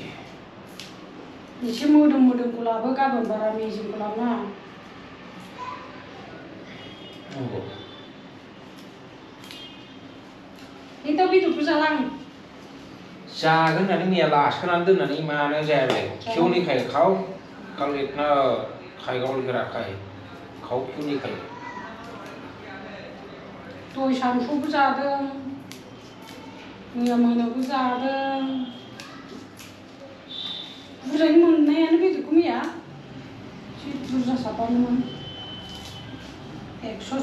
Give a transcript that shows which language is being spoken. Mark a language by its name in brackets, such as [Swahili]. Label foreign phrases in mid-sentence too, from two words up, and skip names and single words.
[Bodo] एसे मोदोमखौ लाबो गाबोन बारा मेजेमखौ लाबोनाङा नंगौ दाउ बेदरखौ जाला आं जागोन होननानै मैया लासोनानै दोननानै मानो जायालाय [Hindi] क्यों नहीं खाए खाओ कल इतना खाएगा बोल के रखा है खाओ क्यों नहीं खाए [Bodo] दहाय सानसुआवबो जादों मैया मोनायावबो जादों बुरजायै मोननायानो बेदरखौ मैया एसे बुरजा साबानोमोन 140निमोन ना